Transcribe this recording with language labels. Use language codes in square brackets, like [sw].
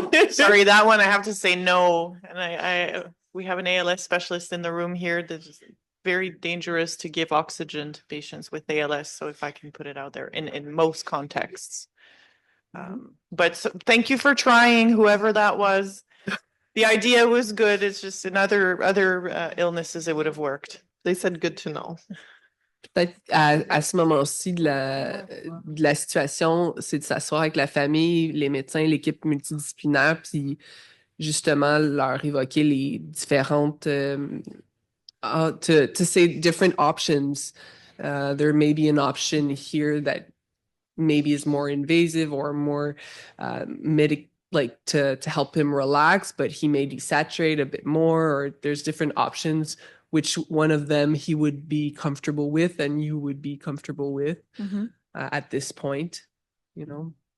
[en] Sorry, that one I have to say no. And we have an ALS specialist in the room here that's very dangerous to give oxygen to patients with ALS. So if I can put it out there in most contexts. Thank you for trying, whoever that was. The idea was good. It's just in other illnesses, it would have worked. They said good to know. [fr] Peut-être à ce moment-ci de la situation, c'est de s'asseoir avec la famille, les médecins, l'équipe multidisciplinaire, puis justement leur évoquer les différentes [en] to say different options. There may be an option here that maybe is more invasive or more like to help him relax, but he may desaturate a bit more, or there's different options. Which one of them he would be comfortable with and you would be comfortable with at this point, you know?